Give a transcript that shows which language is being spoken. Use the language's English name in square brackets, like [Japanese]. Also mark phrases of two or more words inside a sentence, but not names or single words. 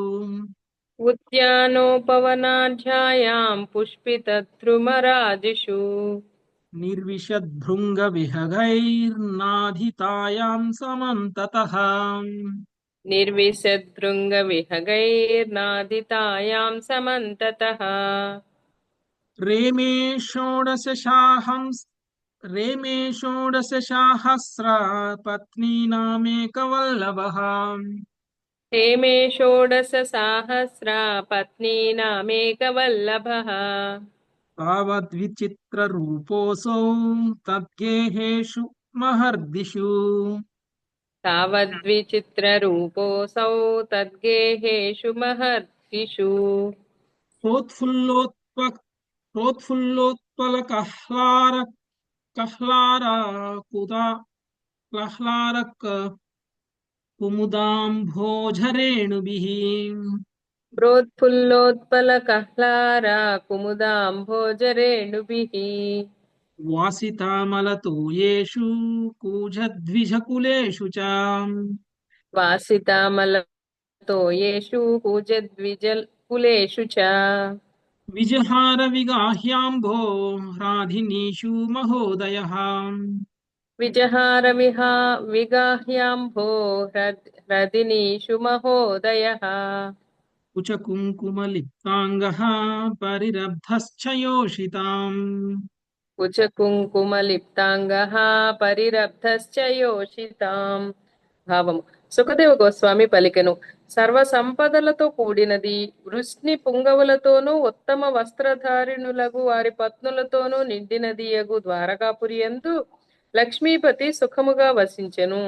[Sanskrit] उद्यानोपवनाढ्यायां पुष्पितद्रुमराजिषु నిర్విశద్భృంగ విహగైర్నాధితాయాం సమంతతః निर्विशद्भृङ्गविहगैर्नादितायां समन्ततः రేమే షోడశ పత్నీనామేకవల్లభః ते मे षोडशसाहस्रा पत्नीनामेकवल्लभः తావద్విచిత్రరూపోऽసౌ తద్గేహేషు మహర్దిషు तावद्विचित्ररूपोऽसौ तद्गेहेषु महर्षिषु ప్రోత్ఫుల్లోత్పలకహ్లారక కుముదాంభోజరేణుభిః प्रोत्फुल्लोत्पलकह्लारा कुमुदाम्भोजरेणुभिः వాసితామలతోయేషు కూజద్విజకులేషు చ वासितामलतोयेषु कूजद्विजकुलेषु च విజహార విగాహ్యాంభో రాధినీషు మహోదయః विगाह्याम्भो ह्रदिनीषु महोदयः కుచకుంకుమలిప్తాంగః పరిరబ్ధశ్చ యోషితాం కుచకుంకుమలిప్తాంగః పరిరబ్ధశ్చ యోషితాం. భావము. [Telugu] సుఖదేవ గోస్వామి పలికెను, సర్వ సంపదలతో కూడినది, వృష్ణి పుంగవులతోనూ ఉత్తమ వస్త్రధారిణులగు వారి పత్నులతోనూ నిండినది యగు ద్వారకాపురి యందు లక్ష్మీపతి సుఖముగా వసించెను.